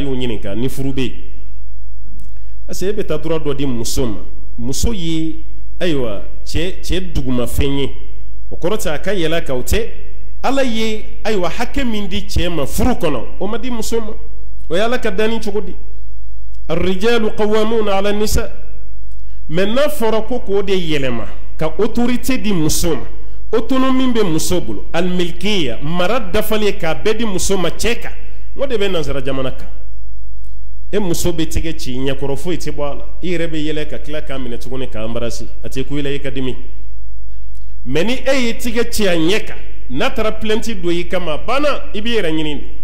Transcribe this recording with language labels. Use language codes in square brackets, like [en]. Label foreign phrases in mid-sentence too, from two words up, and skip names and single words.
[bm] y'o ɲininka ni furu bɛ yen parce que e bɛ taa dɔrɔn dɔ di muso ma muso ye ayiwa cɛ dugumafɛn ye o kɔrɔ tɛ a ka yɛlɛ kan o tɛ ala ye ayiwa hakɛ min di cɛ ma furu kɔnɔ o ma di muso ma o ye ala ka danni cogo di [ar] الرجال قوامون على النساء [bm] mais n'a fɔra ko k'o de yɛlɛma ka autorité di muso ma autonomie bɛ muso bolo almilkiya mara dafalen k'a bɛɛ di muso ma cɛ kan o de bɛ nansara jamana kan e muso bɛ tigɛ ci ɲɛkɔrɔ foyi tɛ bɔ a la i yɛrɛ bɛ yɛlɛ ka tila k'a minɛ tuguni k'a embarasser a tɛ ku i la i ka dimi mais ni e ye tigɛ ci a ɲɛ kan n'a taara plainte don i kama a banna i b'i yɛrɛ ɲini de